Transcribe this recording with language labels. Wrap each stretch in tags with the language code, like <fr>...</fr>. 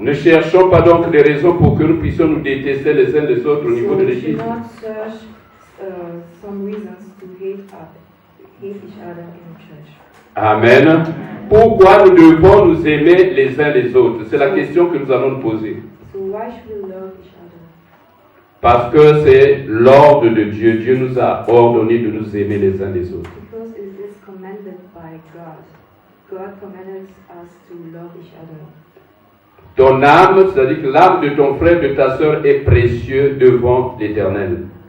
<fr>Ne cherchons pas donc des raisons pour que nous puissions nous détester les uns les autres au niveau de</fr> <en>So we should</en> <fr>l'Église.</fr> <en>not search some reasons to hate each other in the church. Amen.</en> <fr>Pourquoi nous devons nous aimer les uns les autres? C'est la question que nous allons nous poser.</fr> <en>So why should we love each other?</en> <fr>Parce que c'est l'ordre de Dieu. Dieu nous a ordonné de nous aimer les uns les autres.</fr> <en>Because it is commanded by God. God commanded us to love each other.</en> <fr>Ton âme, c'est-à-dire que l'âme de ton frère, de ta sœur est précieux devant l'Éternel.</fr>